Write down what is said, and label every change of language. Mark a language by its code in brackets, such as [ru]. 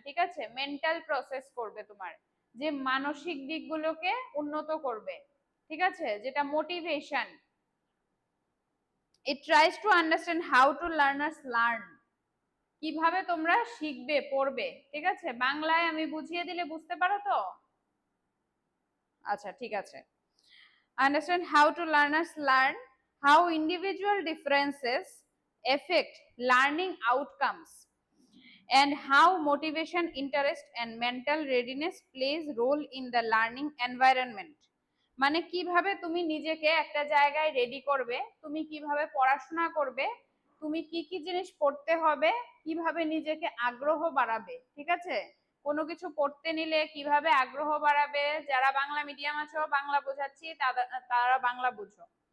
[bn] ঠিক আছে, mental process করবে তোমার, যে মানসিক দিকগুলোকে উন্নত করবে। ঠিক আছে, যেটা motivation. [en] it tries to understand how to learners learn, [bn] কিভাবে তোমরা শিখবে, পড়বে। ঠিক আছে, বাংলায় আমি বুঝিয়ে দিলে বুঝতে পারো তো? আচ্ছা, ঠিক আছে। [en] Understand how to learners learn, how individual differences affect learning outcomes, and how motivation, interest and mental readiness plays role in the learning environment. [bn] মানে কিভাবে তুমি নিজেকে একটা জায়গায় রেডি করবে, তুমি কিভাবে পড়াশোনা করবে, তুমি কি কি জিনিস পড়তে হবে, কিভাবে নিজেকে আগ্রহ বাড়াবে, ঠিক আছে? কোনো কিছু পড়তে নিলে কিভাবে আগ্রহ বাড়াবে, যারা বাংলা মিডিয়াম আছো বাংলা বোঝাচ্ছি তারা বাংলা বুঝো।